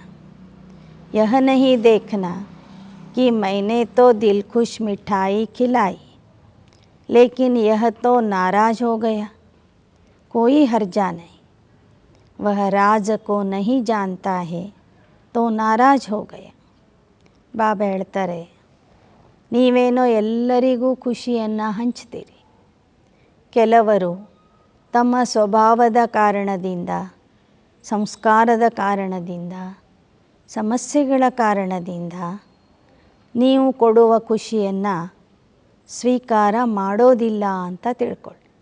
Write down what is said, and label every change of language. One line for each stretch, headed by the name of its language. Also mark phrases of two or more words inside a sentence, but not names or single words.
Hindi: यह नहीं देखना कि मैंने तो दिल खुश मिठाई खिलाई, लेकिन यह तो नाराज़ हो गया. कोई हर्जा नहीं, वह राज को नहीं जानता है तो नाराज़ हो गया.
Kannada: ಬಾಬಾ ಹೇಳ್ತಾರೆ, ನೀವೇನೋ ಎಲ್ಲರಿಗೂ ಖುಷಿಯನ್ನು ಹಂಚ್ತೀರಿ. ಕೆಲವರು ತಮ್ಮ ಸ್ವಭಾವದ ಕಾರಣದಿಂದ, ಸಂಸ್ಕಾರದ ಕಾರಣದಿಂದ, ಸಮಸ್ಯೆಗಳ ಕಾರಣದಿಂದ ನೀವು ಕೊಡುವ ಖುಷಿಯನ್ನು ಸ್ವೀಕಾರ ಮಾಡೋದಿಲ್ಲ ಅಂತ ತಿಳ್ಕೊಳ್ಳಿ.